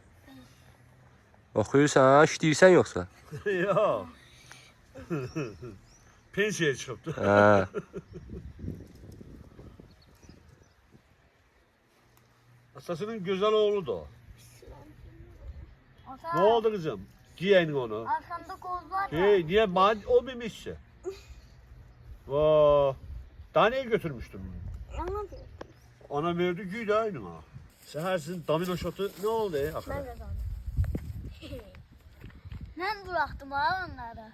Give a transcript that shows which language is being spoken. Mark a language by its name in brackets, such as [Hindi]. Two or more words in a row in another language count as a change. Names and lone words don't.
[Azerbaijani] Oxuyursan, işləyirsən yoxsa? Yox. Pensiyaya çıxıbdı. Hə. Atasının gözəl oğludur o. Ata, [Turkish] Ne oldu kızım? Giyin onu. arkamda koz var ya. Hey, niye bana olmamışsa? Vaa. Daha neye götürmüştüm? Anladım. Ana verdi giy de aynı ha. Sehersin domino şotu ne oldu Ben akıra? kazandım. Ben bıraktım abi onları.